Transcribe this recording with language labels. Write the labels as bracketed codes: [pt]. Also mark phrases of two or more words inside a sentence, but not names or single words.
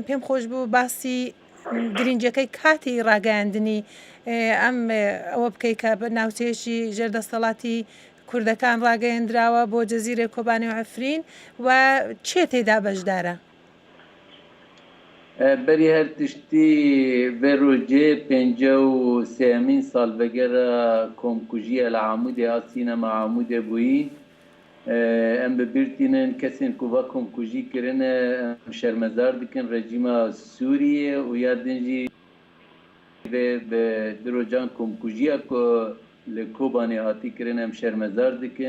[ckb] پێم خۆش بوو باسی گرنگەکەی کاتی ڕاگەیاندنی ئەم ئەوە بکەی کە بە ناوچەیەکی ژێردەسەڵاتی کوردەکان ڕاگەیەندراوە بۆ جەزیرە، کۆبانێ و عەفرین و چێ تێدا بەشدارە؟ [ku] بەری هەر تشتی vê rojê 53 salvegera komkujiya li Amûdê a sînema Amûdê bûyî. Em bibîrtînin kesên ku va komkujî kirine em şermezar dikin rejîma Sûriyê û ya din jî vê di rojan komkujiya ku li Kobanê hatî kirin em şermezar dikin.